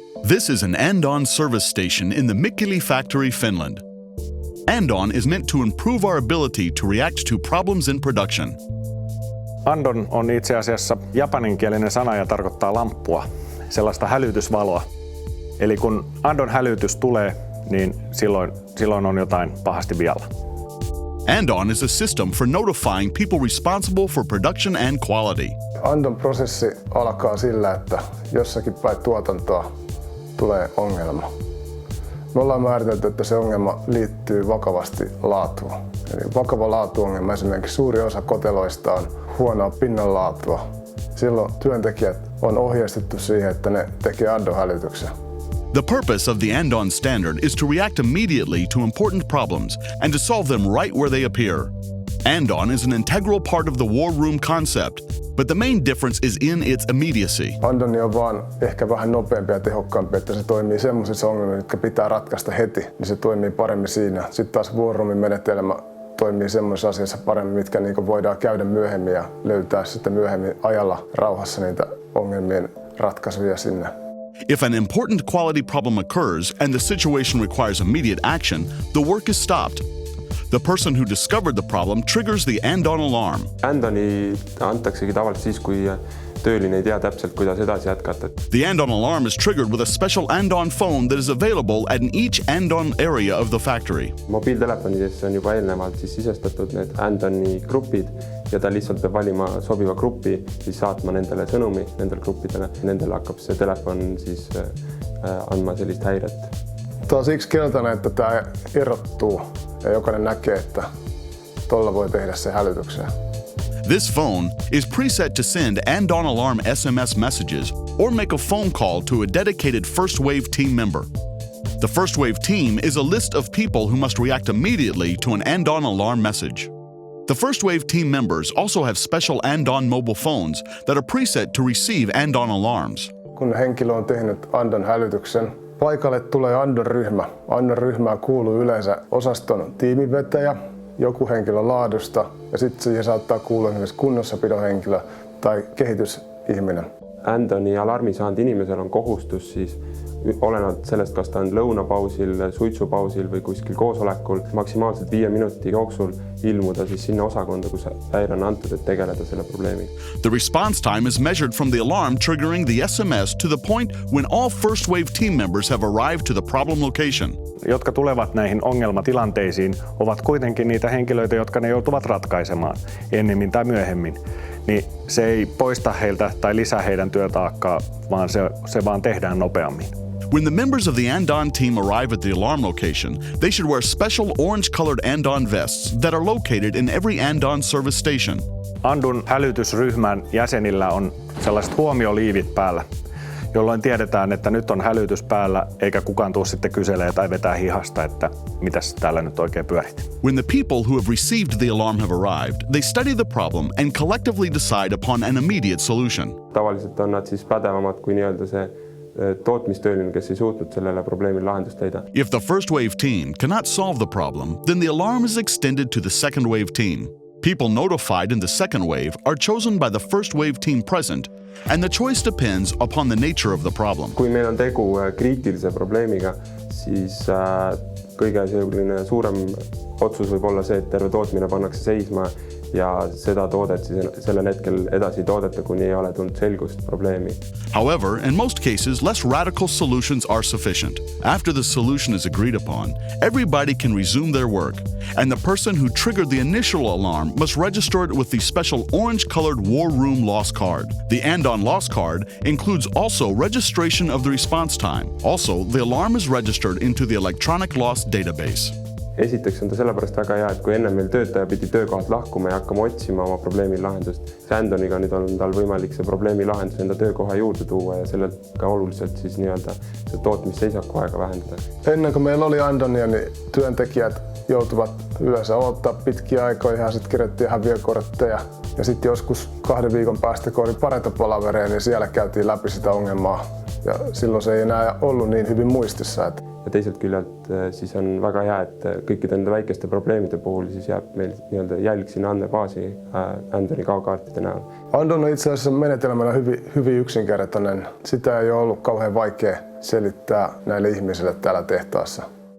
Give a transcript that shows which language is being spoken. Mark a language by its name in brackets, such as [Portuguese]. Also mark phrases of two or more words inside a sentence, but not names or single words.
[English] This is an Andon service station in the Mikkeli factory, Finland. Andon is meant to improve our ability to react to problems in production. [Finnish] Andon on itse asiassa japaninkielinen sana ja tarkoittaa lamppua, sellaista hälytysvaloa. Eli kun Andon hälytys tulee, niin silloin on jotain pahasti vialla. [English] Andon is a system for notifying people responsible for production and quality. [Finnish] Andon prosessi alkaa sillä, että jossakin päin tuotantoa tulee ongelma. Me ollaan määritelty, että se ongelma liittyy vakavasti laatuun. Eli vakava laatuongelma, esimerkiksi suuri osa koteloista on huonoa pinnanlaatua. Silloin työntekijät on ohjeistettu siihen, että ne tekee Andon-hälytyksen. [English] The purpose of the Andon standard is to react immediately to important problems and to solve them right where they appear. Andon is an integral part of the war room concept, but the main difference is in its immediacy. [Finnish] Andon on vaan ehkä vähän nopeampi ja tehokkaampi, että se toimii semmoisissa ongelmissa, jotka pitää ratkaista heti, niin se toimii paremmin siinä. Sitten taas [English] war roomin [Finnish] menetelmä toimii semmoisissa asioissa paremmin, mitkä voidaan käydä myöhemmin ja löytää sitten myöhemmin ajalla rauhassa niitä ongelmien ratkaisuja sinne. [English] If an important quality problem occurs and the situation requires immediate action, the work is stopped. The person who discovered the problem triggers the Andon alarm. [Estonian] Andoni antaksegi tavalliselt siis, kui tööline ei tea täpselt, kuidas edasi jätkata. [English] The Andon alarm is triggered with a special Andon phone that is available at each Andon area of the factory. [Estonian] Mobiiltelefonidesse on juba eelnevalt siis sisestatud need Andoni grupid ja ta lihtsalt peab valima sobiva grupi, siis saatma nendele sõnumi, nendele gruppidele. Nendele hakkab see telefon siis andma sellist häiret. [Finnish] Tämä on siksi keltainen, että tämä erottuu ja jokainen näkee, että tuolla voi tehdä se hälytyksen. [English] This phone is preset to send Andon alarm SMS messages or make a phone call to a dedicated First Wave team member. The First Wave team is a list of people who must react immediately to an Andon alarm message. The First Wave team members also have special Andon mobile phones that are preset to receive Andon alarms. [Finnish] Kun henkilö on tehnyt Andon hälytyksen, paikalle tulee Andon ryhmä. Andon ryhmään kuuluu yleensä osaston tiimivetäjä, joku henkilö laadusta ja sitten siihen saattaa kuulua esimerkiksi kunnossapidon henkilö tai kehitysihminen. [Estonian] Andoni alarmi saanud inimesel on kohustus siis olenevalt sellest, kas ta on lõunapausil, suitsupausil või kuskil koosolekul, maksimaalselt 5 minuti jooksul ilmuda siis sinna osakonda, kus häire on antud, et tegeleda selle probleemiga. [English] The response time is measured from the alarm triggering the SMS to the point when all First Wave team members have arrived to the problem location. [Finnish] Jotka tulevat näihin ongelmatilanteisiin, ovat kuitenkin niitä henkilöitä, jotka ne joutuvat ratkaisemaan ennemmin tai myöhemmin. Niin se ei poista heiltä tai lisää heidän työtaakkaa, vaan se vaan tehdään nopeammin. [English] When the members of the Andon team arrive at the alarm location, they should wear special orange-colored Andon vests that are located in every Andon service station. [Finnish] Andon hälytysryhmän jäsenillä on sellaiset huomioliivit päällä, jolloin tiedetään, että nyt on hälytys päällä, eikä kukaan tule sitten kyselee tai vetää hihasta, että mitäs täällä nyt oikein pyörit. [English] When the people who have received the alarm have arrived, they study the problem and collectively decide upon an immediate solution. [Estonian] Tavalliselt on nad siis pädevamad kui nii-öelda see tootmistööline, kes ei suutnud sellele probleemile lahendust leida. [English] If the First Wave team cannot solve the problem, then the alarm is extended to the Second Wave team. People notified in the Second Wave are chosen by the First Wave team present, and the choice depends upon the nature of the problem. [Estonian] Kui meil on tegu kriitilise probleemiga, siis kõige suurem otsus võib olla see, et terve tootmine pannakse seisma ja seda toodet siis sellel hetkel edasi toodeta, kuni ei ole tulnud selgust probleemi. [English] However, in most cases, less radical solutions are sufficient. After the solution is agreed upon, everybody can resume their work, and the person who triggered the initial alarm must register it with the special orange-colored War Room loss card. The Andon loss card includes also registration of the response time. Also, the alarm is registered into the electronic loss database. [Estonian] Esiteks on ta sellepärast väga hea, et kui enne meil töötaja pidi töökohalt lahkuma ja hakkama otsima oma probleemi lahendust, see Andoniga nüüd on tal võimalik see probleemi lahendus enda töökoha juurde tuua ja sellelt ka oluliselt siis nii-öelda see tootmisseisaku aega vähendada. [Finnish] Ennen kuin meillä oli Andonia, niin työntekijät joutuvat yleensä odottaa pitkiä aikoja ja sitten kirjoittiin häviökortteja. Ja sitten joskus 2 viikon päästä, kun oli Pareto-palavereja, niin siellä käytiin läpi sitä ongelmaa Ja silloin se ei enää ollut niin hyvin muistissa. [Estonian] Ja teiselt küljelt siis on väga hea, et kõikide nende väikeste probleemide puhul siis jääb meil nii-öelda jälg sinne andmebaasi Andoni kaukaartide näol. [Finnish] Andon on itse asiassa menetelmänä hyvin yksinkertainen. Sitä ei ole ollut kauhean vaikea selittää näille ihmisille täällä tehtaassa.